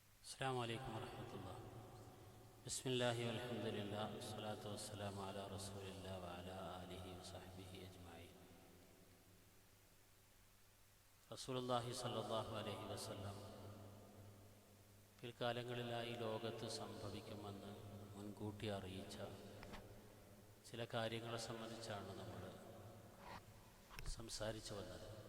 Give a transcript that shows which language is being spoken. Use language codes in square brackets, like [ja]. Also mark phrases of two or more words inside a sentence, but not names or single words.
[ar] السلام عليكم ورحمة الله. بسم الله والحمد لله والصلاة والسلام على رسول الله وعلى آله وصحبه أجمعين. رسول الله صلى الله عليه وسلم [ml] പിൽക്കാലങ്ങളിലായി ലോകത്ത് സംഭവിക്കുമെന്ന് മുൻകൂട്ടി അറിയിച്ച ചില കാര്യങ്ങളെ സംബന്ധിച്ചാണ് നമ്മൾ സംസാരിച്ചു വന്നത്.